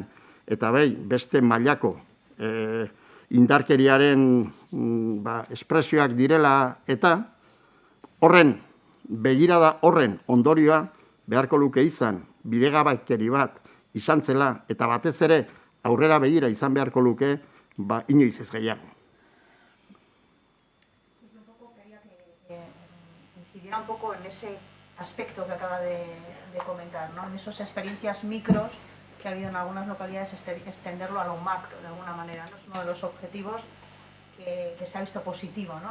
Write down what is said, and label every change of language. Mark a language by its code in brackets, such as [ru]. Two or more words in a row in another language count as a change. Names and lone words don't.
[eu] eta bai beste mailako indarkeriaren espresioak direla eta horren begirada horren ondorioa beharko luke izan bidegabekeri bat izan zela eta batez ere aurrera begira izan beharko luke inoiz ez gehiago. [es] Un poco en ese aspecto que acaba de comentar, ¿no? En esas experiencias micros que ha habido en algunas localidades, extenderlo a lo macro, de alguna manera, ¿no? Es uno de los objetivos que se ha visto positivo, ¿no?